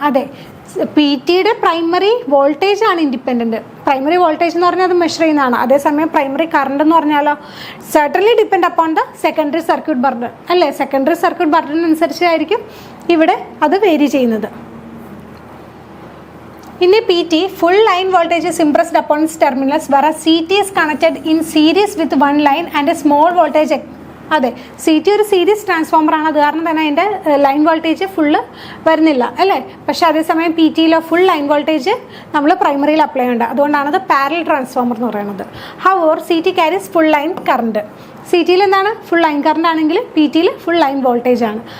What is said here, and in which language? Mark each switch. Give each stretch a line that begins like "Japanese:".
Malayalam: അതെ, PT-യുടെ primary voltage ആണ് independent. Primary voltage എന്ന് പറഞ്ഞാൽ അത് മെഷർ ചെയ്യുന്നതാണ്. അതേസമയം പ്രൈമറി കറണ്ട് എന്ന് പറഞ്ഞാലോ
English: Certainly depend upon the secondary circuit burden.
Malayalam: അല്ലേ? സെക്കൻഡറി സർക്യൂട്ട് ബർഡനനുസരിച്ചായിരിക്കും ഇവിടെ അത് വേരി ചെയ്യുന്നത്.
English: In a PT, full line voltage is impressed upon its terminals, whereas CT is connected in series with one line and a small voltage
Malayalam: അതെ, CT ഒരു series ട്രാൻസ്ഫോമറാണ്. അത് കാരണം തന്നെ അതിൻ്റെ ലൈൻ വോൾട്ടേജ് ഫുള്ള് വരുന്നില്ല അല്ലേ. പക്ഷേ അതേസമയം PT ഫുൾ ലൈൻ വോൾട്ടേജ് നമ്മൾ പ്രൈമറിയിൽ അപ്ലൈ ചെയ്യേണ്ട. അതുകൊണ്ടാണ് അത് പാരലൽ ട്രാൻസ്ഫോമർ എന്ന് പറയുന്നത്.
English: However CT carries full line current.
Malayalam: CT എന്താണ് ഫുൾ ലൈൻ കറണ്ട് ആണെങ്കിൽ PT ഫുൾ ലൈൻ വോൾട്ടേജ് ആണ്.